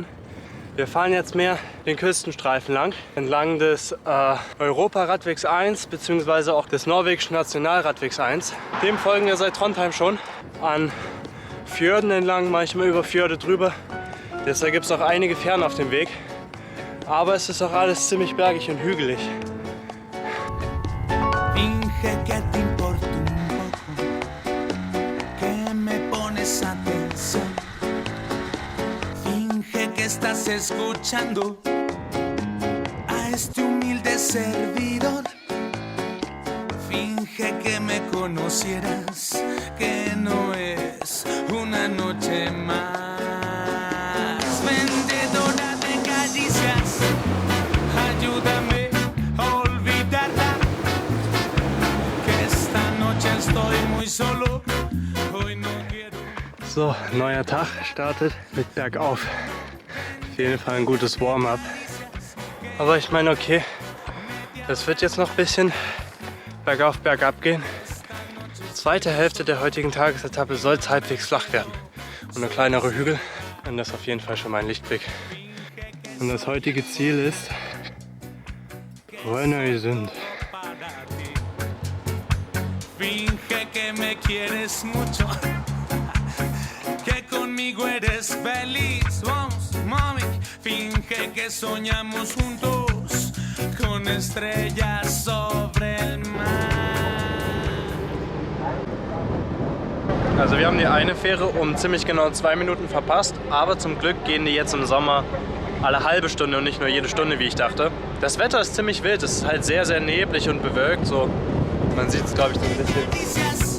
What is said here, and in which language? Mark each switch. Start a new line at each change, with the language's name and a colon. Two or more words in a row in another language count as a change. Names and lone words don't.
German: Wir fahren jetzt mehr den Küstenstreifen lang, entlang des Europa-Radwegs 1 bzw. auch des norwegischen Nationalradwegs 1. Dem folgen wir seit Trondheim schon an Fjorden entlang, manchmal über Fjorde drüber. Deshalb gibt es auch einige Fähren auf dem Weg. Aber es ist auch alles ziemlich bergig und hügelig.
Spanish: Estás escuchando a este humilde servidor. Finge que me conocieras, que no es una noche más. Vendedora de caricias, ayúdame a olvidarla, que esta noche estoy muy solo. Hoy no quiero.
German: So, neuer Tag startet mit bergauf. Auf jeden Fall ein gutes Warm-up. Aber ich meine, okay, das wird jetzt noch ein bisschen bergauf, bergab gehen. Die zweite Hälfte der heutigen Tagesetappe soll es halbwegs flach werden. Und eine kleinere Hügel. Und das ist auf jeden Fall schon mein Lichtblick. Und das heutige Ziel ist Brønnøysund.
Spanish: Finge que me quieres mucho, que conmigo eres feliz. Vamos, mami, finge que soñamos juntos con estrellas sobre el mar.
German: Also wir haben die eine Fähre um ziemlich genau 2 Minuten verpasst, aber zum Glück gehen die jetzt im Sommer alle halbe Stunde und nicht nur jede Stunde, wie ich dachte. Das Wetter ist ziemlich wild, es ist halt sehr, sehr neblig und bewölkt. So. Man sieht es, glaube ich, so ein bisschen.